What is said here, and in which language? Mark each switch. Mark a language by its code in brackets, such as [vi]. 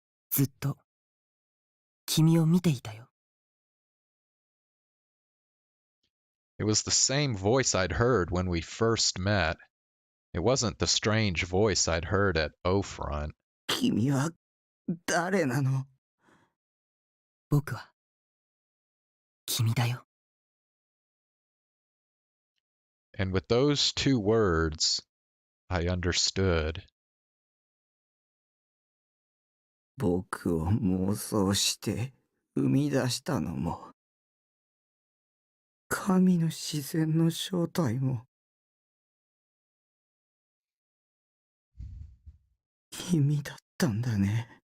[ja] ずっと君を見ていたよ。 [en] It was the same voice I'd heard when we first met. It wasn't the strange voice I'd heard at O-Front. [ja] 君は誰なの？僕は君だよ。 [en] And with those two words, I understood. [ja] 僕を妄想して生み出したのも、神の自然の正体も、君だったんだね。